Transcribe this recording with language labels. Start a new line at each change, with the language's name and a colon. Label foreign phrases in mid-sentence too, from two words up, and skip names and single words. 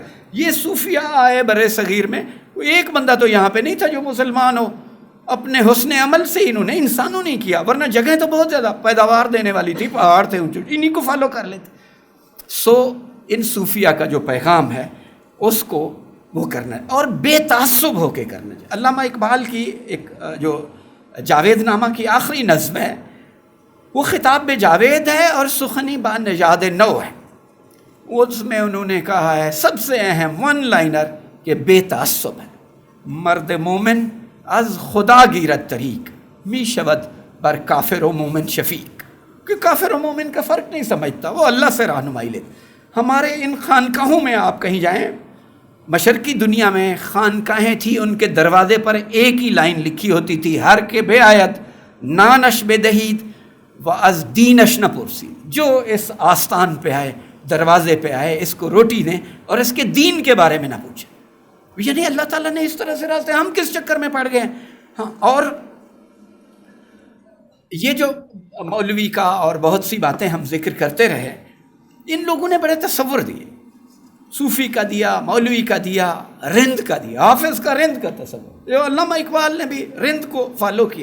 Urdu: یہ صوفیاء آئے برے صغیر میں، ایک بندہ تو یہاں پہ نہیں تھا جو مسلمان ہو، اپنے حسن عمل سے انہوں نے انسانوں نہیں کیا، ورنہ جگہ تو بہت زیادہ پیداوار دینے والی تھی، پہاڑ تھے اونچے، انہی کو فالو کر لیتے۔ سو ان صوفیاء کا جو پیغام ہے اس کو وہ کرنا ہے اور بے تعصب ہو کے کرنا ہے۔ علامہ اقبال کی ایک جو جاوید نامہ کی آخری نظم ہے وہ خطاب بے جاوید ہے اور سخنی با نژاد نو ہے۔ اس میں انہوں نے کہا ہے سب سے اہم
English: one liner
Urdu: کہ بے تعصب ہے،
Persian: مرد مومن از خدا گیرت طریق می شود بر کافر و مومن شفیق،
Urdu: کہ کافر و مومن کا فرق نہیں سمجھتا، وہ اللہ سے رہنمائی لیتا۔ ہمارے ان خانقاہوں میں آپ کہیں جائیں، مشرقی دنیا میں خانقاہیں تھیں، ان کے دروازے پر ایک ہی لائن لکھی ہوتی تھی،
Persian: ہر کے بے آیت نانش بے دہید و از دینش نہ پرسی،
Urdu: جو اس آستان پہ آئے، دروازے پہ آئے، اس کو روٹی دیں اور اس کے دین کے بارے میں نہ پوچھیں۔ یعنی اللہ تعالیٰ نے اس طرح سے راستے، ہم کس چکر میں پڑ گئے ہیں۔ ہاں، اور یہ جو مولوی کا اور بہت سی باتیں ہم ذکر کرتے رہے، ان لوگوں نے بڑے تصور دیے، صوفی کا دیا، مولوی کا دیا، رند کا دیا، حافظ کا رند کا تصور، جو علامہ اقبال نے بھی رند کو فالو کیا۔